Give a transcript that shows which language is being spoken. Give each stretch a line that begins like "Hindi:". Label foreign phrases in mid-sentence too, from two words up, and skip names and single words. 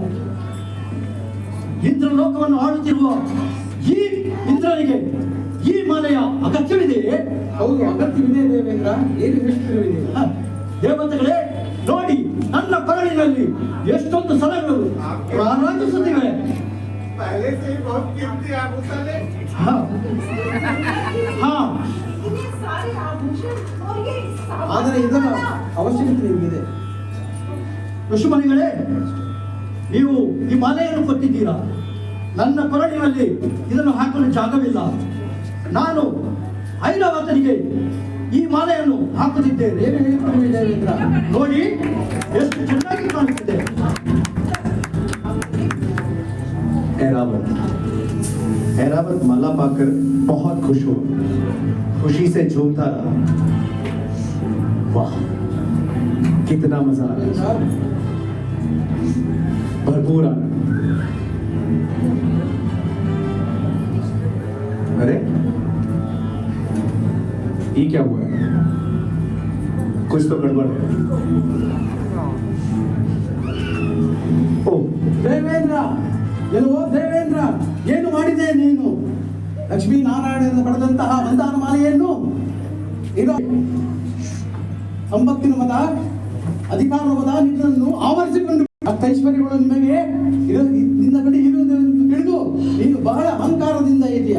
Kannada: ಇಂದ್ರಲೋಕವನ್ನು ಆಳುತ್ತಿರುವ ಈ ಇಂದ್ರನಿಗೆ ಈ ಮಾಲೆಯ ಅಗತ್ಯವಿದೆಯೇ? ಹೌದು, ಅಗತ್ಯವಿದೆ ದೇವೇಂದ್ರ. ಏನು ಹೇಳ್ತಿರುವಿದೆ? ದೇವತೆಗಳೇ ನೋಡಿ, ನನ್ನ ಕೊರಳಿನಲ್ಲಿ ಎಷ್ಟೊಂದು ಸಲಗಳು ರಾರಾಜಿಸುತ್ತಿವೆ.
Hindi: पहले से ही बहुत कीमती आभूषण है। ಹಾ ಹಾ इतने सारे आभूषण और ये
Kannada: ಆದರೆ ಇದರ ಅವಶ್ಯಕತೆ ನಿಮಗಿದೆ. ಋಷಿಮುನಿಗಳೇ, ನೀವು ಈ ಮಾಲೆಯನ್ನು ಕೊಟ್ಟಿದ್ದೀರಾ. ನನ್ನ ಕೊರಳಿನಲ್ಲಿ ಇದನ್ನು ಹಾಕಲು ಜಾಗವಿಲ್ಲ. ನಾನು ಐರಾವತನಿಗೆ ಈ ಮಾಲೆಯನ್ನು ಹಾಕುತ್ತಿದ್ದೇನೆ. ಏನು ಹೇಳ್ತಿರುವೆ ದೇವೇಂದ್ರ? ನೋಡಿ ಎಷ್ಟು ಚೆನ್ನಾಗಿ ಕಾಣುತ್ತಿದೆ.
Hindi: ऐरावत माला पाकर बहुत खुश हुआ, खुशी से झूमता रहा। वाह, कितना मजा आ रहा है, भरपूर आनंद। अरे ये क्या हुआ है? कुछ तो गड़बड़ है। ओ
Kannada: ದೇವೇಂದ್ರ, ಎಲ್ಲವೋ ದೇವೇಂದ್ರ, ಏನು ಮಾಡಿದೆ ನೀನು? ಲಕ್ಷ್ಮೀನಾರಾಯಣನ ಪಡೆದಂತಹ ಮಂದಾರ ಮಾಲೆಯನ್ನು ಇದು ಸಂಪತ್ತಿನ ಮದ, ಅಧಿಕಾರದ ಮದ ನಿನ್ನನ್ನು ಆವರಿಸಿಕೊಂಡು ಅಷ್ಟೈಶ್ವರ್ಯಗಳು ನಿಮಗೆ ನಿನ್ನ ಬಳಿ ಇರುವುದೆಂದು ತಿಳಿದು ನೀನು ಬಹಳ ಅಹಂಕಾರದಿಂದ ಇದೆಯಾ.